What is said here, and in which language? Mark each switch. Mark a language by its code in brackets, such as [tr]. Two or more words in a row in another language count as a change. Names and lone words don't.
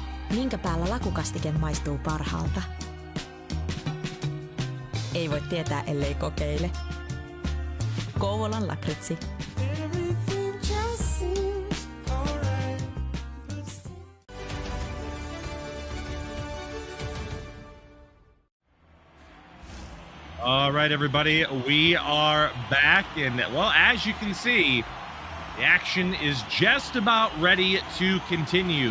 [fi] Minkä päällä lakukastike maistuu parhaalta? Ei voi tietää, ellei kokeile. Kouvolan lakritsi. [en] All right, everybody, we are back, and well, as you can see, the action is just about ready to continue.